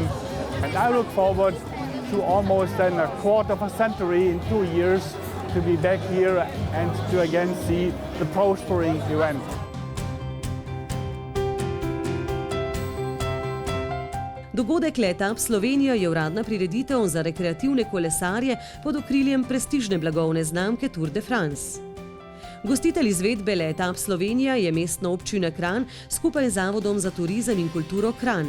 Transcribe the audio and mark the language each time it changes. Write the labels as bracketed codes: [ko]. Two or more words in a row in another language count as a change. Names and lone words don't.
[en] And I look forward to almost then a quarter of a century in 2 years to be back here and to again see the prospering event. [sl] Dogodek Leta Up Slovenija je uradna prireditev za rekreativne kolesarje pod okriljem prestižne blagovne znamke Tour de France. Gostitelj izvedbe Leta Up Slovenija je mestna občina Kranj skupaj z Zavodom za turizem in kulturo Kranj.